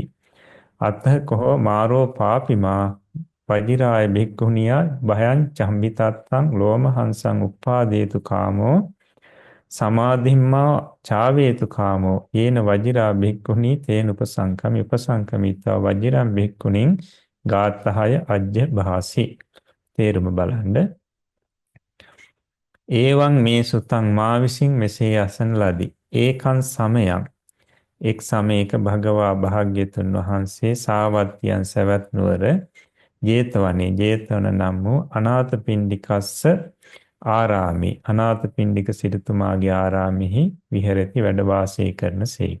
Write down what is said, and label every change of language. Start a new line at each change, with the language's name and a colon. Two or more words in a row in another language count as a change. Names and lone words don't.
Pali: අතකෝ මාරෝ පාපිමා වජිරාය භික්ඛුනියා භයං චම්බිතත්තං ලෝමහංසං උප්පාදේතු කාමෝ සමාධිම්මා චාවේතු කාමෝ යේන වජිරා භික්ඛුනී තේන උපසංකමිත්වා වජිරං භික්ඛුනින් ගාත්තහය අජ්ජ භාසි.
Sinhala: තේරුම බලන්න.
Pali: ඒවං මේ සුතං
Sinhala: මා විසින් මෙසේ අසන ලදී.
Pali: ඒකං සමයං
Sinhala: එක් සමයක භගවා භාග්‍යතුන් වහන්සේ සාවත්තියන් සවැත් නුවර 제තවනේ 제තවන නම් වූ
Pali: අනාථපිණ්ඩිකස්ස ආරාමේ
Sinhala: අනාථපිණ්ඩික සිටුතුමාගේ ආරාමෙහි විහෙරති වැඩ වාසය කරන සේක.